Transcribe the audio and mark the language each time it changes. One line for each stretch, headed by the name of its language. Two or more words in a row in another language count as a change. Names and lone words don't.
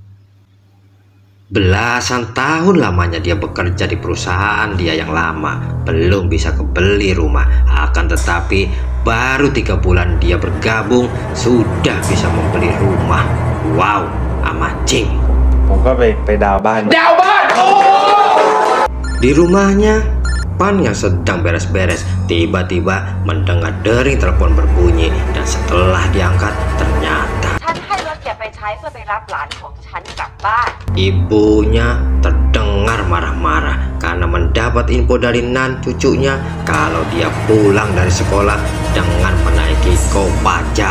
Indonesian: Belasan tahun lamanya dia bekerja di perusahaan dia yang lama, belum bisa kebeli rumah. Akan tetapi baru 3 bulan dia bergabung sudah bisa membeli rumah.
English: Wow, amazing.
Thai: ผมก็ไปดาวน์บ้าน
Indonesian: Di rumahnya, Pan yang sedang beres-beres tiba-tiba mendengar dering telepon berbunyi, dan setelah diangkat ternyata ibunya terdengar marah-marah karena mendapat info dari Nan, cucunya, kalau dia pulang dari sekolah dengan menaiki kopaja.